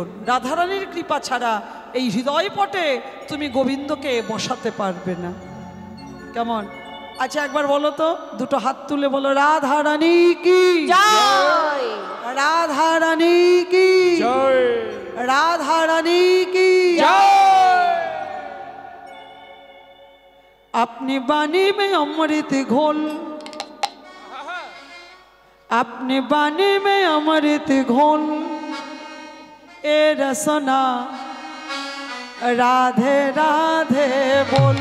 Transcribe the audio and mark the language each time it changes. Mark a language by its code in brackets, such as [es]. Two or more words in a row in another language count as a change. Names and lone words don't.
[bn] রাধারানীর কৃপা ছাড়া এই হৃদয়পটে তুমি গোবিন্দকে বসাতে পারবে না। কেমন? আচ্ছা একবার বলো তো, দুটো হাত তুলে বলো, রাধারানী কি জয়, রাধারানী কি জয়, রাধারানী কি জয়। [hi] अपनी बानी में अमृत घोल, अपनी बानी में अमृत घोल, ए रसना राधे राधे बोल,